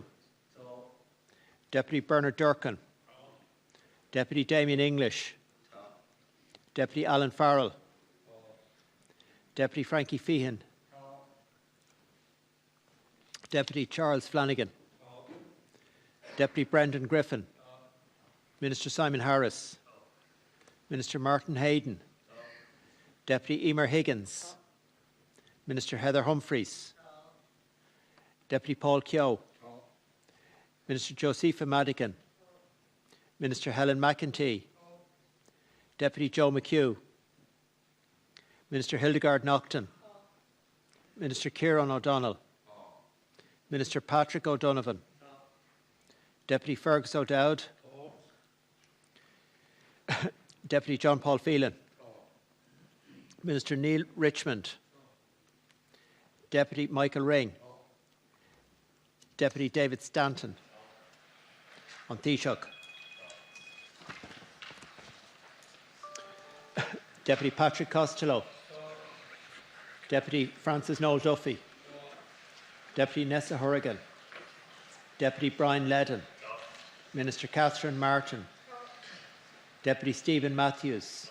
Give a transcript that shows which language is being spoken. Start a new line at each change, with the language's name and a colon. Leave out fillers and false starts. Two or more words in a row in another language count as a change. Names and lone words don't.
English: Deputy Bernard Durkin. Deputy Damien English. Deputy Alan Farrell. Deputy Frankie Feehan. Deputy Charles Flanagan. Deputy Brendan Griffin. Minister Simon Harris. Minister Martin Hayden. Deputy Emer Higgins. Minister Heather Humphreys. Deputy Paul Keogh. Minister Josepha Madigan. Minister Helen McEntee. Deputy Joe McHugh. Minister Hildegard Naughton. Minister Kieran O'Donnell. Minister Patrick O'Donovan. Deputy Fergus O'Dowd. Deputy John Paul Phelan. Minister Neil Richmond. Deputy Michael Ring. Deputy David Stanton. An Taoiseach. Deputy Patrick Costello. Deputy Francis Noel Duffy. Deputy Nessa Horrigan. Deputy Brian Ledden. Minister Catherine Martin. Deputy Stephen Matthews.